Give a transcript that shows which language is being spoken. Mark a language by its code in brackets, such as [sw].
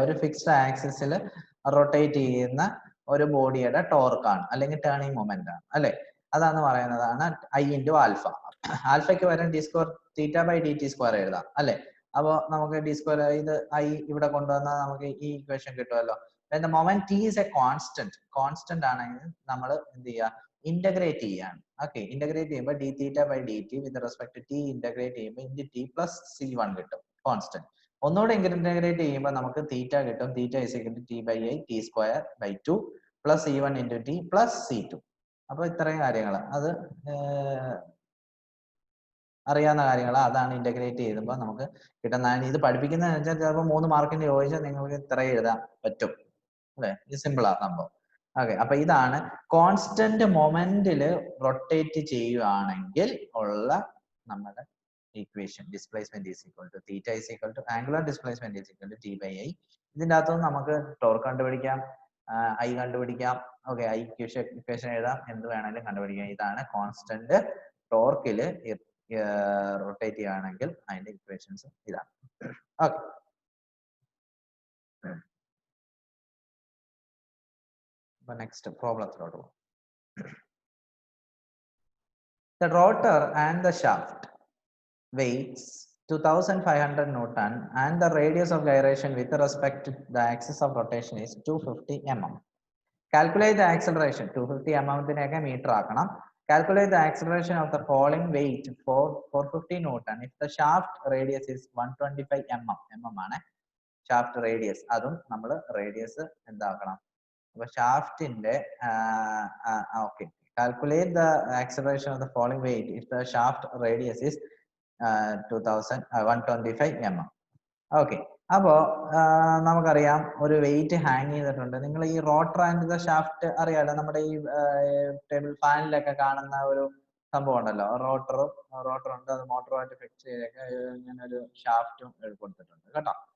[ml] ഒരു ഫിക്സ്ഡ് ആക്സിസിൽ റൊട്ടേറ്റ് ചെയ്യുന്ന ഒരു ബോഡിയുടെ ടോർക്കാണ് അല്ലെങ്കിൽ ടേണിംഗ് മൊമെന്റ് ആണ് അല്ലെ? അതാന്ന് പറയുന്നതാണ് ഐ ഇൻറ്റു ആൽഫ. ആൽഫയ്ക്ക് വരാൻ D square theta by D T square എഴുതാം അല്ലെ? അപ്പോൾ നമുക്ക് ഡി സ്ക്വയർ ഇത് ഐ ഇവിടെ കൊണ്ടുവന്നാൽ നമുക്ക് ഈ ഇക്വേഷൻ കിട്ടുമല്ലോ. [en] When the moment t is a constant [ml] ആണെങ്കിൽ നമ്മൾ എന്ത് ചെയ്യുക? ഇന്റഗ്രേറ്റ് ചെയ്യാണ്. ഓക്കെ, ഇന്റഗ്രേറ്റ് ചെയ്യുമ്പോൾ D theta by D T with respect to T integrate ചെയ്യുമ്പോൾ ഇൻറ്റു ടി പ്ലസ് C1 കിട്ടും കോൺസ്റ്റന്റ്. ഒന്നുകൂടെ ഇന്റഗ്രേറ്റ് ചെയ്യുമ്പോൾ നമുക്ക് തീറ്റ കിട്ടും. Theta is equal to T by I T square by 2 plus C1 into T plus C2. അപ്പോൾ ഇത്രയും കാര്യങ്ങൾ അത് അറിയാവുന്ന കാര്യങ്ങളാണ്. അതാണ് ഇന്റഗ്രേറ്റ് ചെയ്യുമ്പോൾ നമുക്ക് കിട്ടുന്ന. ഇത് പഠിപ്പിക്കുന്നതെന്ന് വെച്ചാൽ ചിലപ്പോൾ 3 മാർക്കിന്റെ ചോദിച്ചാൽ നിങ്ങൾക്ക് ഇത്രയും എഴുതാൻ പറ്റും അല്ലെ? ഇത് സിമ്പിളാ സംഭവം. ഓക്കെ, അപ്പൊ ഇതാണ് കോൺസ്റ്റന്റ് മൊമെന്റിൽ റൊട്ടേറ്റ് ചെയ്യുകയാണെങ്കിൽ ഉള്ള നമ്മുടെ equation. [en] Displacement is equal to theta is equal to angular displacement is equal to T by I. [ml] ഇതിന്റെ അകത്തുനിന്ന് നമുക്ക് ടോർക്ക് കണ്ടുപിടിക്കാം, ഐ കണ്ടുപിടിക്കാം. ഓക്കെ, ഐ ഇക്വേഷൻ എഴുതാം, എന്ത് വേണമെങ്കിലും കണ്ടുപിടിക്കാം. ഇതാണ് കോൺസ്റ്റന്റ് ടോർക്കിൽ റൊട്ടേറ്റ് ചെയ്യുകയാണെങ്കിൽ അതിന്റെ ഇക്വേഷൻസ് ഇതാണ്. [en] Okay, next problem. The rotor and the shaft weighs 2500 Newton and the radius of gyration with respect to the axis of rotation is 250 mm. Calculate the acceleration. 250 mm meter [ml] ആക്കണം. [en] Calculate the acceleration of the falling weight for 450 Newton if the shaft radius is 125 mm [ml] ആണ് [en] shaft radius. [ml] അതും നമ്മൾ radius എന്താക്കണം? അപ്പൊ ഷാഫ്റ്റിന്റെ okay, [en] calculate the acceleration of the falling weight if the shaft radius is 125 mm. [ml] Okay, അപ്പോ നമുക്കറിയാം ഒരു wait hang ചെയ്തിട്ടുണ്ട്. നിങ്ങൾ ഈ റോട്ടർ ആൻഡ് ദ ഷാഫ്റ്റ് അറിയാലോ, നമ്മുടെ ഈ ടേബിൾ ഫാനിലൊക്കെ കാണുന്ന ഒരു സംഭവം ഉണ്ടല്ലോ. റോട്ടർ ഉണ്ട്, അത് മോട്ടറുമായിട്ട് ഫിക്സ് ചെയ്തൊക്കെ ഇങ്ങനെ ഒരു ഷാഫ്റ്റും കൊടുത്തിട്ടുണ്ട് കേട്ടോ.